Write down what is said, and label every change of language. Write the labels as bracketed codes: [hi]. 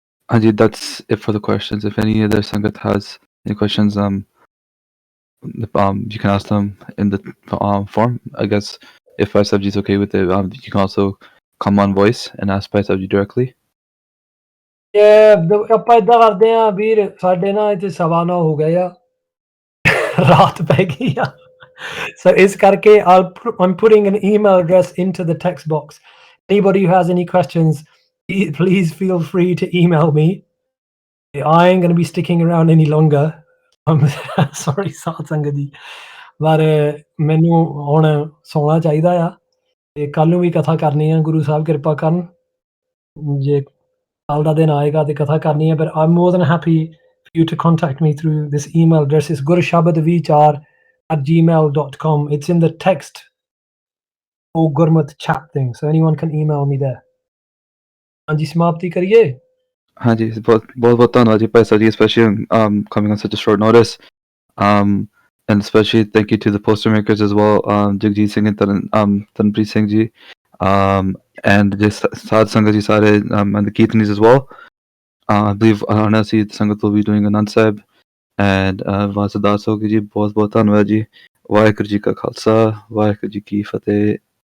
[en] Hanji, that's it for the questions. If any other Sangat has any questions, you can ask them in the form. I guess if Bhai Sabji is okay with it, you can also come on voice and ask Bhai Sabji directly. [pa] ਆਪਾਂ ਇਦਾਂ ਕਰਦੇ ਆ ਵੀਰ, ਸਾਡੇ ਨਾ ਇੱਥੇ 9:15 ਹੋ ਗਏ ਆ, ਰਾਤ ਪੈ ਗਈ ਆ, so ਇਸ ਕਰਕੇ [en] I'm putting an email address into the text box. Anybody who has any questions, please feel free to email me. I ain't going to be sticking around any longer. I'm sorry [pa] ਸਾਧ ਸੰਗਤ ਜੀ, ਪਰ ਮੈਨੂੰ ਹੁਣ ਸੌਣਾ ਚਾਹੀਦਾ ਆ ਤੇ ਕੱਲ ਨੂੰ ਵੀ ਕਥਾ ਕਰਨੀ ਆ, ਗੁਰੂ ਸਾਹਿਬ ਕਿਰਪਾ ਕਰਨ। ਜੇ ਕੱਲ ਦਾ ਦਿਨ ਆਏਗਾ ਤੇ ਕਥਾ ਕਰਨੀ ਹੈ, [en] but I'm more than happy for you to contact me through this email address. It's gurshabadvichar@gmail.com. It's in the text or Gurmat chat thing, so anyone can email me there. [pa] ਹਾਂਜੀ, ਸਮਾਪਤੀ ਕਰੀਏ। [en] Hanji, [pa] बहुत धन्यवाद जी [en] Bhai Sabji, especially coming on such a short notice. And especially thank you to the poster makers as well, Jagjit Singh and Tanpreet Singh ji, and just Sadh Sangat ji sare, and the Kirtanis as well. I believe Anasi Sangat will be doing Anand Sahib, and Vasadas Hogi ji, [pa] बहुत धन्यवाद जी। वाहिगुरू जी का खालसा, वाहिगुरू जी की फतेह।